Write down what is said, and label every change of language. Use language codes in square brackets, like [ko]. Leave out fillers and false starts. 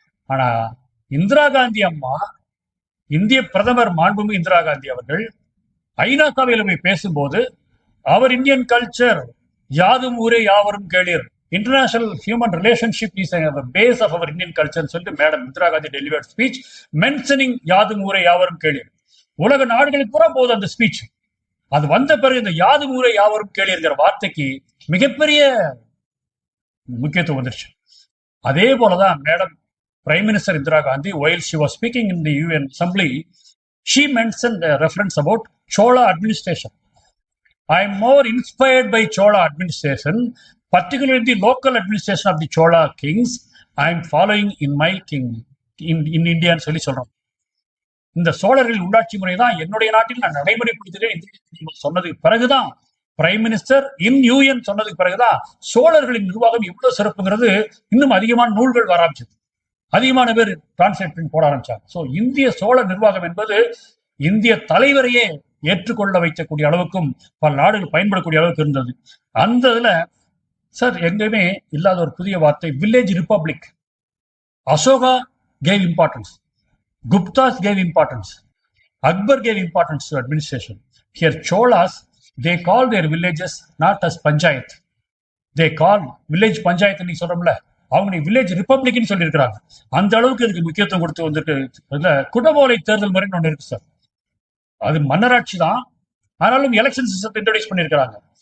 [ta] ஆனா இந்திரா காந்தி அம்மா, இந்திய பிரதமர் மாண்புமிகு இந்திரா காந்தி அவர்கள் ஐநா சபையில போய் பேசும்போது அவர் இந்தியன் கல்ச்சர் யாதும் ஊரே யாவரும் கேளீர், international human relationship is base of our Indian culture சொல்லிட்டு madam Indira Gandhi delivered speech mentioning யாதும் ஊரே யாவரும் கேளீர். உலக நாடுகளுக்கு பூரா போகுது அந்த ஸ்பீச். அது வந்த பிறகு இந்த யாதும் ஊரே யாவரும் கேளீர்ங்கிற வார்த்தைக்கு மிகப்பெரிய முக்கியத்துவம் வந்துருச்சு. அதே போலதான் [en] Madam prime minister Indira Gandhi while she was speaking in the UN assembly, she mentioned a reference about Chola administration. I am more inspired by Chola administration, particularly the local administration of the Chola kings. I am following in my king in India [ta] சொல்லி சொல்றோம். இந்த சோழர்களின் உள்ளாட்சி முறை தான் என்னுடைய நாட்டில் நான் நடைமுறைப்படுத்துகிறேன் சொன்னதுக்கு பிறகுதான், பிரைம் மினிஸ்டர் இன் யூஎன் சொன்னதுக்கு பிறகுதான் சோழர்களின் நிர்வாகம் இவ்வளவு சிறப்புங்கிறது இன்னும் அதிகமான நூல்கள் வர ஆரம்பிச்சது, அதிகமான பேர் டிரான்ஸ்லேட் பண்ணி போட ஆரம்பிச்சாங்க. ஸோ இந்திய சோழ நிர்வாகம் என்பது இந்திய தலைவரையே ஏற்றுக்கொள்ள வைக்கக்கூடிய அளவுக்கும் பல நாடுகள் பயன்படக்கூடிய அளவுக்கு இருந்தது. அந்த இதுல சார் எங்கேயுமே இல்லாத ஒரு புதிய வார்த்தை village republic. [en] Ashoka gave importance, Guptas gave importance, Akbar gave importance to administration. Here Cholas, they call their villages not as panchayat, they call village panchayat [ta] நீ சொல்றோம்ல, அவங்க வில்லேஜ் ரிப்பப்ளிக்னு சொல்லி இருக்கிறாங்க. அந்த அளவுக்கு இதுக்கு முக்கியத்துவம் கொடுத்து வந்திருக்கு. குடவோலை தேர்தல் முறைன்னு ஒன்று இருக்கு சார், அது மன்னராட்சி தான், ஆனாலும் எலெக்ஷன் சிஸ்டத்தை இன்ட்ரோடியூஸ் பண்ணியிருக்கிறாங்க.